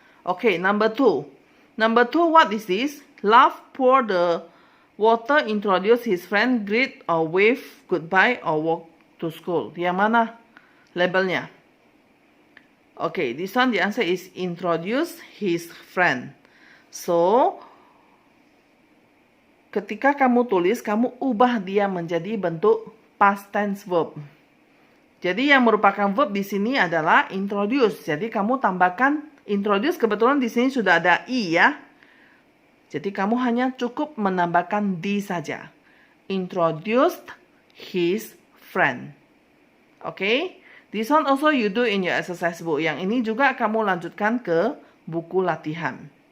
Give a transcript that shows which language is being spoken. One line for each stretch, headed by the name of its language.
English: Okay, number 2. Number 2, what is this? Laugh, pour the water, introduce his friend, greet or wave goodbye or walk to school.
Indonesian: Yang mana labelnya?
English: Okay, this one the answer is introduce his friend.
Indonesian: So, ketika kamu tulis, kamu ubah dia menjadi bentuk past tense verb. Jadi yang merupakan verb di sini adalah introduce. Jadi kamu tambahkan introduce, kebetulan di sini sudah ada i ya. Jadi kamu hanya cukup menambahkan d saja.
English: Introduced his friend. Okay? This one also you do in your exercise book.
Indonesian: Yang ini juga kamu lanjutkan ke buku latihan.